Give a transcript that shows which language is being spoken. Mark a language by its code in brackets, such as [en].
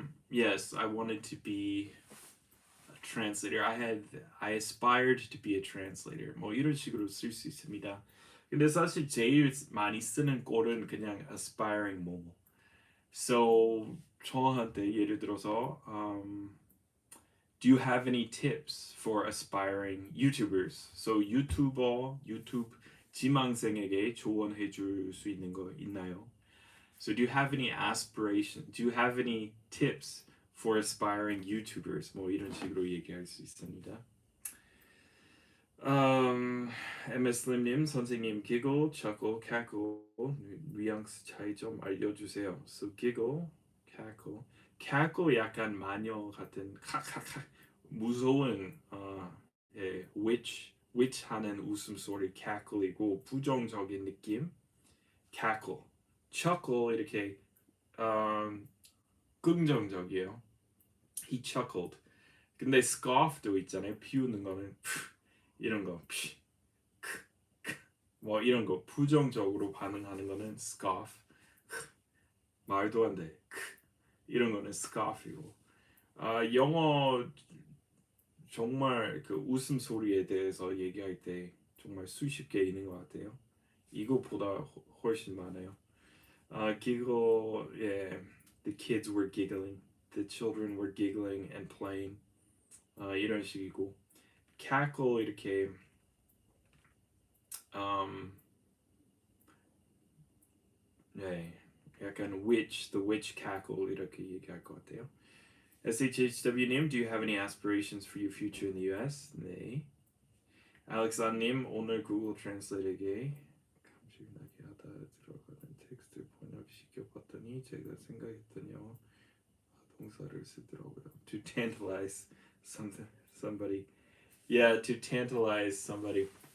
[en] Yes, I wanted to be a translator. I aspired to be a translator. [ko] 뭐 이런 식으로 쓸 수 있습니다. 근데 사실 제일 많이 쓰는 꼴은 그냥 aspiring 뭐. [en] So [ko] 저한테 예를 들어서 [en] do you have any tips for aspiring YouTubers? [ko] So 유튜브 지망생에게 조언해 줄 수 있는 거 있나요? [en] So do you have any aspiration? Do you have any tips for aspiring YouTubers? [ko] 뭐 이런 식으로 얘기할 수 있습니다. MSLim님 선생님 giggle, chuckle, cackle 뉘앙스 차이 좀 알려주세요. So giggle, cackle 약간 마녀 같은 칵칵칵 무서운 예, witch 하는 웃음소리 cackle이고 부정적인 느낌 cackle, chuckle 이렇게 긍정적이에요. [en] He chuckled. [ko] 근데 scoff도 있잖아요. 비웃는 거는 이런 거 뭐 이런 거 부정적으로 반응하는 거는 scoff 말도 안 돼 이런 거는 scoff이고 영어 정말 그 웃음소리에 대해서 얘기할 때 정말 수십 개 있는 것 같아요. 이거보다 훨씬 많아요. [en] giggle. Yeah, the kids were giggling. The children were giggling and playing. [ko] 이런 식이고 cackle 이렇게 um, 네, 약간 [en] the witch cackle [ko] 이렇게 얘기할 것 같아요. [en] SHHW님, do you have any aspirations for your future in the US? [ko] 네. 알렉산님, 오늘 구글 트랜슬레이트에 감질나게 하다 들어가는 텍스트 번역시켜봤더니 제가 생각했던 영어 동사를 쓰더라고요. [en] To tantalize somebody. Yeah, to tantalize somebody.